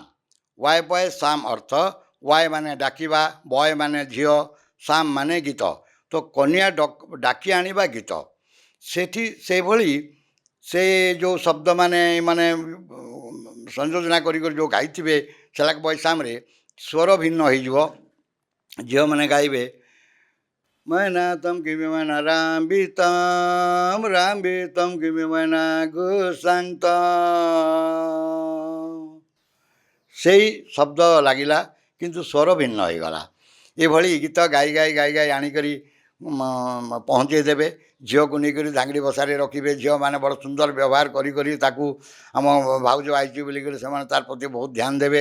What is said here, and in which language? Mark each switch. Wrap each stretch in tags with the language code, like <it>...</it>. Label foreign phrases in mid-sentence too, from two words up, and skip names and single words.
<or>ୱାଏ ବୟ ସାମ୍ ଅର୍ଥ ୱାଏ ମାନେ ଡାକିବା, ବୟ ମାନେ ଝିଅ, ସାମ୍ ମାନେ ଗୀତ। ତ କନ୍ୟା ଡାକି ଆଣିବା ଗୀତ। ସେଠି ସେଭଳି ସେ ଯେଉଁ ଶବ୍ଦ ମାନେ ସଂଯୋଜନା କରି ଯେଉଁ ଗାଇଥିବେ ସେଲାକ ବୈଶାମରେ ସ୍ୱର ଭିନ୍ନ ହେଇଯିବ। ଝିଅମାନେ ଗାଇବେ मैना तम किमि मैना राम भी तम किमि मैना गुसांग ସେଇ ଶବ୍ଦ ଲାଗିଲା, କିନ୍ତୁ ସ୍ୱର ଭିନ୍ନ ହେଇଗଲା। ଏଭଳି ଗୀତ ଗାଇ ଗାଇ ଗାଇ ଗାଇ ଆଣିକରି ପହଞ୍ଚେଇ ଦେବେ। ଝିଅକୁ ନେଇକରି ଧାଙ୍ଗଡ଼ି ବସାରେ ରଖିବେ। ଝିଅମାନେ ବଡ଼ ସୁନ୍ଦର ବ୍ୟବହାର କରି ତାକୁ ଆମ ଭାଉଜ ଆଇଛି ବୋଲିକରି ସେମାନେ ତାର ପ୍ରତି ବହୁତ ଧ୍ୟାନ ଦେବେ।</or>